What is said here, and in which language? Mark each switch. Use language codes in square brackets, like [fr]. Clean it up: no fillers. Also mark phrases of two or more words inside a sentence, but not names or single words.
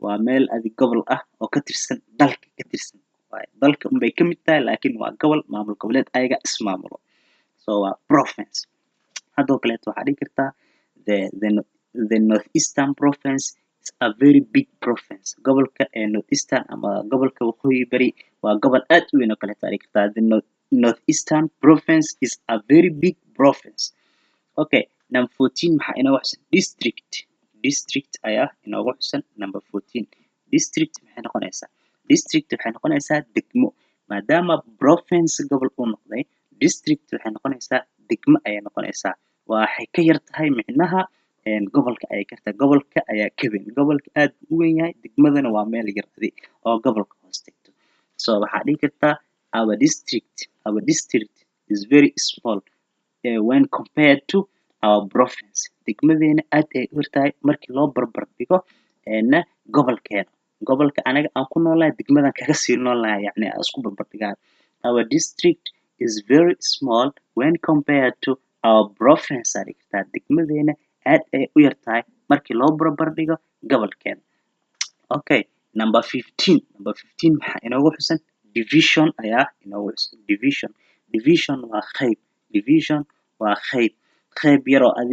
[so] gobol ah oo ka tirsan dalka ka tirsan waaye dalka unbay ka mid tahay laakiin waa gobol maamul goboleed ayaga ismaamulo so waa province hadoo kaleeto waxaa dhihi kartaa [en] the northeastern province is a very big province [so] gobolka northeastern ama gobolka waqooyi bari waa gobol aad u weyn oo kaleeto dhihi kartaa [en] northeastern province is a very big province okay [so] number 14 maxaa inoo xusan district ayaa inoogu xusan number 14 district maxay noqonaysaa degmo maadaama province gobol uu noqday district waxay noqonaysaa degmo ayay noqonaysaa waxay ka yar tahay micnaha gobolka ayay ka tahay gobolka ayaa ka weyn gobolka aad u weyn yahay degmadana waa meel yar oo gobolka hoos tagto so waxaa dhihi kartaa [en] our district is very small when compared to our province [so] degmadeena aad ay u yartahay markii loo barbar dhigo gobolka anaga aan ku noolahay degmadan kaga sii noolahay yacni aan isku barbar dhigaan [en] our district is very small when compared to our province [so] aa dhihi kartaa degmadeena aad ay u yartahay markii loo barbar dhigo gobolkeena okay number 15 maxaa inoogu xusan division ayaa inoogu xusan division waa qayb yaroo adig